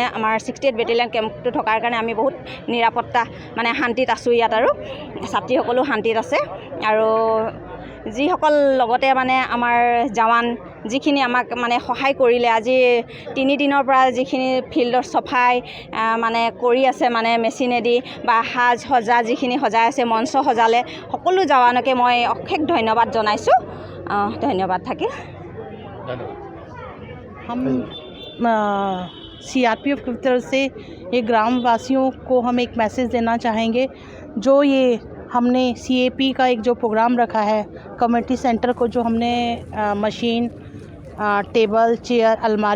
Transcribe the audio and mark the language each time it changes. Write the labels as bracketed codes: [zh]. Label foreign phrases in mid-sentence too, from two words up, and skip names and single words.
[as] আমাৰ 68 বেটেলিয়ান কেম্পটো থকাৰ কাৰণে আমি বহুত নিৰাপত্তা শান্তিত আছোঁ ইয়াত আৰু ছাত্ৰীসকলো শান্তিত আছে আৰু যিসকল লগতে আমাৰ জৱান যিখিনি আমাক সহায় কৰিলে আজি 3 দিনৰ পৰা যিখিনি ফিল্ডৰ চফাই কৰি আছে মেচিনেদি বা সাজ সজা যিখিনি সজাই আছে, মঞ্চ সজালে, সকলো জৱানকে মই অশেষ ধন্যবাদ জনাইছোঁ। ধন্যবাদ থাকিল। [hi] हम CRPF की तरफ से ये ग्राम वासियों को हम एक मैसेज देना चाहेंगे। जो ये हमने CAP का एक जो प्रोग्राम रखा है, [en] community center [hi] को जो हमने मशीन, टेबल, चेयर, अलमारी